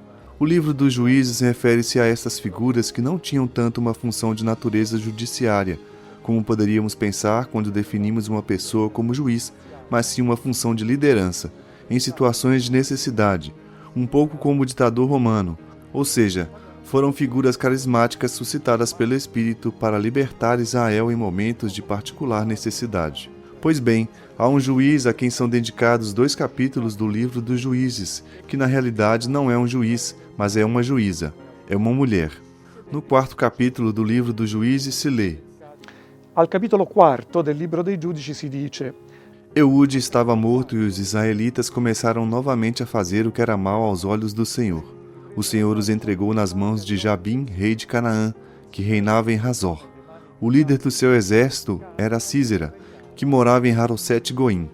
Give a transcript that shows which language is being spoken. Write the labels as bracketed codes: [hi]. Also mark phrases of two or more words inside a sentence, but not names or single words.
[pt] O livro dos Juízes refere-se a estas figuras que não tinham tanto uma função de natureza judiciária, como poderíamos pensar quando definimos uma pessoa como juiz, mas sim uma função de liderança, em situações de necessidade, um pouco como o ditador romano, ou seja, foram figuras carismáticas suscitadas pelo Espírito para libertar Israel em momentos de particular necessidade. Pois bem, há um juiz a quem são dedicados 2 capítulos do livro dos Juízes, que na realidade não é um juiz, mas é uma juíza, é uma mulher. No 4º capítulo do livro dos Juízes se lê: [it] Al capitolo 4 del libro dei giudici si dice: [pt] Eude estava morto e os israelitas começaram novamente a fazer o que era mal aos olhos do Senhor. O Senhor os entregou nas mãos de Jabim, rei de Canaã, que reinava em Razor. O líder do seu exército era Sísera, que morava em Haroset-Goim.